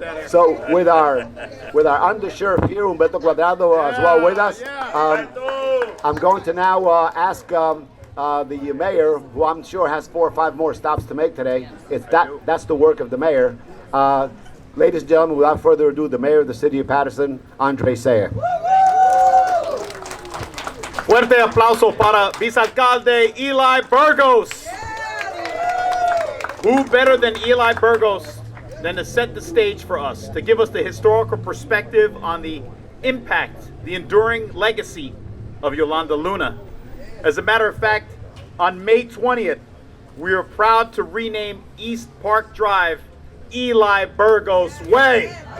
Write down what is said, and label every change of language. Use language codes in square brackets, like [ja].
[en] So with our undersheriff here, Humberto Cuadrado, as well with us, I'm going to now ask the mayor, who I'm sure has 4 or 5 more stops to make today. That's the work of the mayor. Ladies and gentlemen, without further ado, the mayor of the city of Paterson, Andre Saya. [es] Fuerte aplauso para vicealcalde Eli Burgos. [en] Who better than Eli Burgos than to set the stage for us, to give us the historical perspective on the impact, the enduring legacy of Yolanda Luna. As a matter of fact, on May 20th, we are proud to rename East Park Drive Eli Burgos Way.